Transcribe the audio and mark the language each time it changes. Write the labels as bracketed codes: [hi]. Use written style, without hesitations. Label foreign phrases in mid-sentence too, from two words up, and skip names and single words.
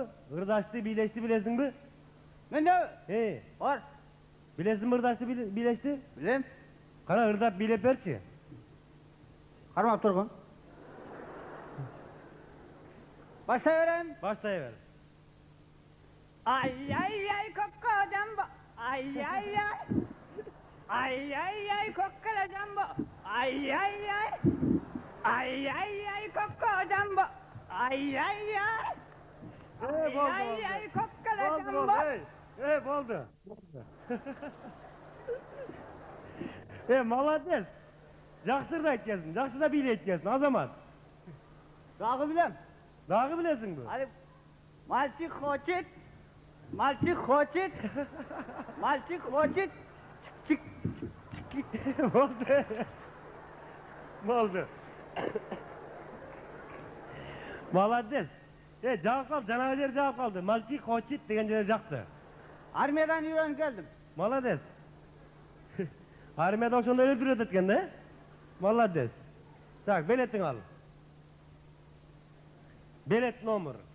[ky] Ырдашты, бийлешти билесиңби? Менде? Бар. Билесиңби ырдашты, бийлешти? Билем. Кана ырдап бийлеп берчи. Кармап тургун. Баштай берем. Баштай бер. Ay kokko jambo. Ay kokko jambo. Ay kokko jambo. Ay Boldu, Ay kokkala Boldu, jumbo. boldu. [ru] Молодец. [kk] Жақсы да айтқансың, жақсы да билейді екенсің, азамат. Дағы білем. Дағы білесің бі? [tr] Hadi. [ru] Мальчик хочет. Мальчик хочет. Мальчик хочет. [tr] Çık. [kk] Болды. Болды. [ru] Молодец. [kk] Жауап қалды, жаңағы жер жауап қалды. [ru] Мальчик хочет [kk] деген жер жақсы. Armiyadan үйреніп geldim. [ru] Молодец. [ky] Армияда ошондой эле жүрөт экен да? [ru] Молодец. Так, [ky] билетиң ал. [ru] Билет номер.